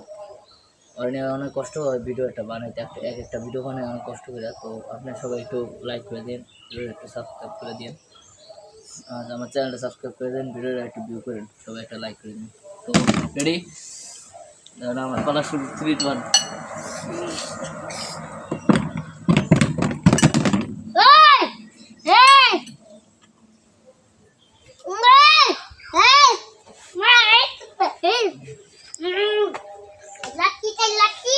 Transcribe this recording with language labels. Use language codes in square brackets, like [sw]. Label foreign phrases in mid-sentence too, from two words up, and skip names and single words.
[bn] আর নিয়ে অনেক কষ্ট হয় ভিডিও একটা বানাইতে, এক একটা ভিডিও বানাই অনেক কষ্ট করে। তো আপনার সবাই একটু লাইক করে দিন, ভিডিওটা একটু সাবস্ক্রাইব করে দিন, আর আমার চ্যানেলটা সাবস্ক্রাইব করে দেন, ভিডিওটা একটু ভিউ করেন, সবাই একটা লাইক করে দিন। তো রেডি, আমার পালা শুরু, 3, 2, 1। Ê! Ê! Ê! Ê! [vi] Mày! Lucky tay lucky.